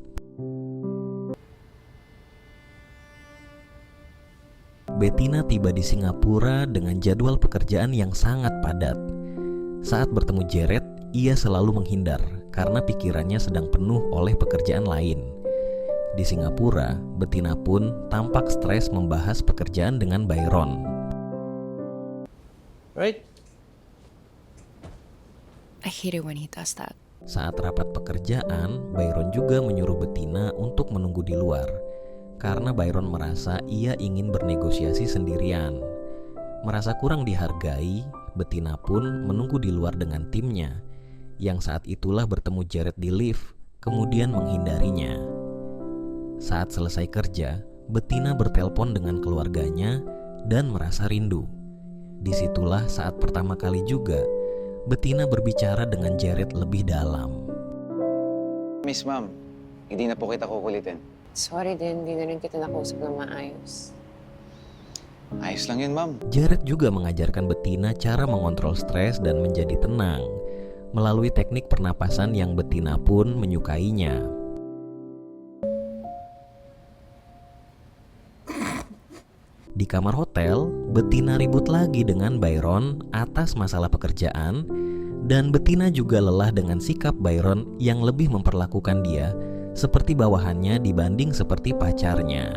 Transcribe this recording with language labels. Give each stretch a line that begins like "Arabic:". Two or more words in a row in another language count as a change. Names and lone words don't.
Indonesian: Bettina tiba di Singapura dengan jadwal pekerjaan yang sangat padat. Saat bertemu Jared, ia selalu menghindar karena pikirannya sedang penuh oleh pekerjaan lain. Di Singapura, Bettina pun tampak stres membahas pekerjaan dengan Byron.
English: Right? I hate it when he does that.
Indonesian: Saat rapat pekerjaan, Byron juga menyuruh Bettina untuk menunggu di luar karena Byron merasa ia ingin bernegosiasi sendirian. Merasa kurang dihargai, Bettina pun menunggu di luar dengan timnya, yang saat itulah bertemu Jared di lift, kemudian menghindarinya. Saat selesai kerja, Bettina bertelpon dengan keluarganya dan merasa rindu. Disitulah saat pertama kali juga Bettina berbicara dengan Jared lebih dalam.
Filipino: Miss Ma'am, hindi na po kita kukulitin. Sorry din, hindi na rin kita nakausap ng maayos. Ayos lang yun, Ma'am.
Indonesian: Jared juga mengajarkan Bettina cara mengontrol stres dan menjadi tenang melalui teknik pernapasan yang Bettina pun menyukainya. Di kamar hotel, Bettina ribut lagi dengan Byron atas masalah pekerjaan, dan Bettina juga lelah dengan sikap Byron yang lebih memperlakukan dia seperti bawahannya dibanding seperti pacarnya.